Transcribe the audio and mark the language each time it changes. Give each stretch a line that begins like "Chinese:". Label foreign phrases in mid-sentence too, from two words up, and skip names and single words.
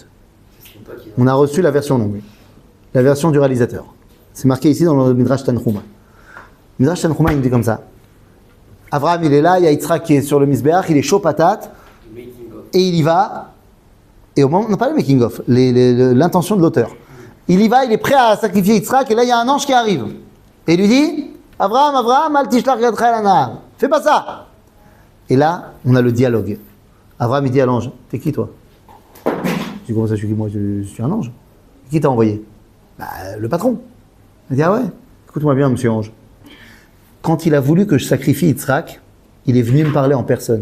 French: On a reçu la version longue, la version du réalisateur. C'est marqué ici dans le Midrash Tanchuma. Midrash Tanchuma, il dit comme ça. Abraham, il est là, il y a Yitzhak qui est sur le Mizbeach, il est chaud patate, et il y va. Et au moment, on n'a pas le making-of, l'intention de l'auteur. Il y va, il est prêt à sacrifier Yitzhak, et là, il y a un ange qui arrive. Et il lui dit, Abraham,
Hebrew: אל תשלח ידך אל הנהר.
French: Fais pas ça. Et là, on a le dialogue. Abraham, il dit à l'ange, t'es qui toi? Je dis, comment ça, je suis qui? Moi, je suis un ange. Qui t'a envoyé? Bah, le patron. Il dit, ah ouais, écoute-moi bien, monsieur ange. Quand il a voulu que je sacrifie Yitzhak, il est venu me parler en personne.